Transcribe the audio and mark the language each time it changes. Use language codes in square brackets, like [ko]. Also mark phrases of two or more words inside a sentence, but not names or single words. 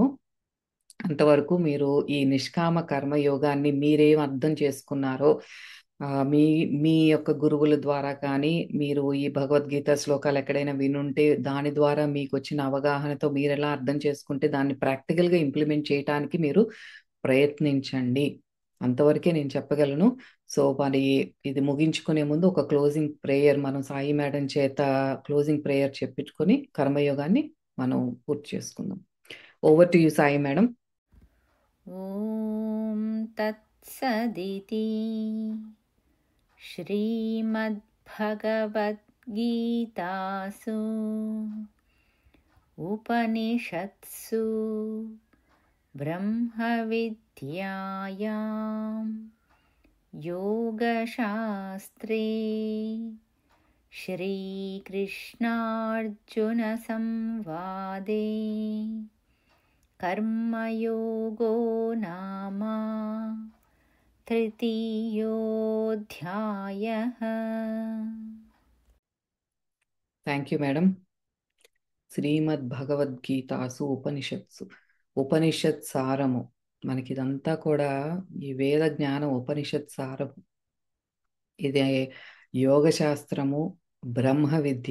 [te] అంతవరకు మీరు ఈ నిష్కామ కర్మ యోగాన్ని మీరేం అర్థం చేసుకున్నారో, మీ మీ యొక్క గురువుల ద్వారా కానీ, మీరు ఈ భగవద్గీత శ్లోకాలు ఎక్కడైనా వినుంటే దాని ద్వారా మీకు వచ్చిన అవగాహనతో మీరు ఎలా అర్థం చేసుకుంటే దాన్ని [en] practicalగా implement [te] చేయడానికి మీరు ప్రయత్నించండి. అంతవరకే నేను చెప్పగలను. సో మరి ఇది ముగించుకునే ముందు ఒక [en] closing prayer [te] మనం సాయి మేడం చేత [en] closing prayer [te] చెప్పించుకొని కర్మయోగాన్ని మనం పూర్తి చేసుకుందాం. [en] over to you Sai madam. [sa] ॐ तत्सदिति श्रीमद्भगवद्गीतासु गीतासु उपनिषत्सु ब्रह्मविद्यायां योगशास्त्रे श्रीकृष्णार्जुनसंवादे कर्मयोगो नाम तृतीयोऽध्यायः। [en] thank you madam. [sa] శ్రీమద్ భగవద్గీతాసు ఉపనిషత్సు, [te] ఉపనిషత్ సారము. మనకి ఇదంతా కూడా ఈ వేద జ్ఞానం ఉపనిషత్ సారము. ఇది యోగ శాస్త్రము, బ్రహ్మ విద్య.